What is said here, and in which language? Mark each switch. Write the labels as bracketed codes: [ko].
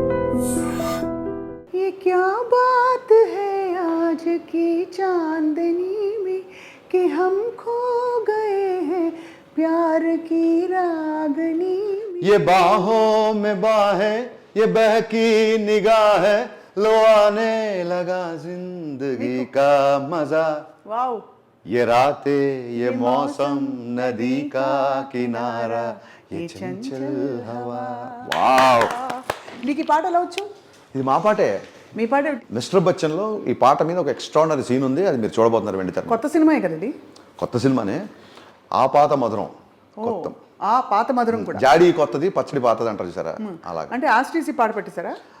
[hi] ये क्या बात है आज की चांदनी में कि हम खो गए हैं प्यार की रागनी में. ये बाहों में बाहें, ये बहकी निगाह है, लो आने लगा जिंदगी का मजा. [en] Wow. [hi] ये रातें, ये मौसम, नदी का किनारा, ये चंचल हवा. [en] wow, [te] నీకు ఈ పాట ఎలా వచ్చు? ఇది మా పాటే. మీ పాట మిస్టర్ బచ్చన్లో ఈ పాట మీద ఒక ఎక్స్ట్రాడినరీ సీన్ ఉంది, అది మీరు చూడబోతున్నారు వెండి తెర. కొత్త సినిమాయే కదా ఇది? కొత్త సినిమానే. ఆ పాత మధురం కొత్త, ఆ పాత మధురం కూడా. జాడీ కొత్తది పచ్చడి పాతది అంటారు చూసారా, అలాగే. అంటే ఆస్ట్రీసీ పాట పెట్టేశారా?